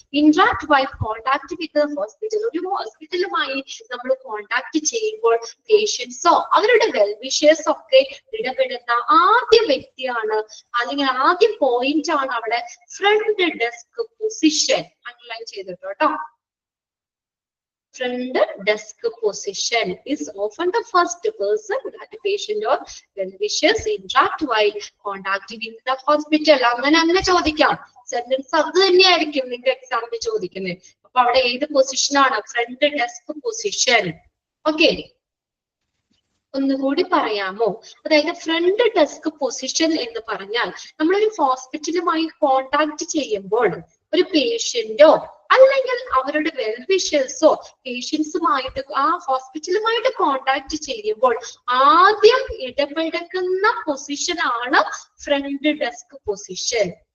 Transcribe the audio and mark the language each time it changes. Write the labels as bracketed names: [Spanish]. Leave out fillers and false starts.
[English] Interact by contact with hospital. [Malayalam] ഒരു ഹോസ്പിറ്റലുമായി നമ്മൾ contact ചെയ്യുമ്പോൾ പേഷ്യൻസോ അവരുടെ വെൽ-വിഷേഴ്സ് ഒക്കെ ഇടപെടുന്ന ആദ്യ വ്യക്തിയാണ് അല്ലെങ്കിൽ ആദ്യ പോയിന്റ് ആണ് അവിടെ ഫ്രണ്ട് ഡെസ്ക് പൊസിഷൻ. അണ്ടർലൈൻ ചെയ്തിട്ടോ. [English] Front desk position is often the first person that the patient or well-wishers interact while contacting with the hospital. [Malayalam] അങ്ങനെ ചോദിക്കാം. സെന്റൻസ് അത് തന്നെയായിരിക്കും നിങ്ങൾക്ക് എക്സാമിന് ചോദിക്കുന്നത്. അപ്പൊ അവിടെ ഏത് പൊസിഷൻ ആണ്? Front desk position. ഓക്കെ, ഒന്നുകൂടി പറയാമോ? അതായത് ഫ്രണ്ട് ഡെസ്ക് പൊസിഷൻ എന്ന് പറഞ്ഞാൽ നമ്മളൊരു ഹോസ്പിറ്റലുമായി കോണ്ടാക്ട് ചെയ്യുമ്പോൾ ഒരു പേഷ്യന്റോ അല്ലെങ്കിൽ അവരുടെ വെൽവിഷേഴ്സോ പേഷ്യൻസുമായിട്ട് ആ ഹോസ്പിറ്റലുമായിട്ട് കോണ്ടാക്ട് ചെയ്യുമ്പോൾ ആദ്യം ഇടപെടുന്ന പൊസിഷൻ ആണ് ഫ്രണ്ട് ഡെസ്ക് പൊസിഷൻ.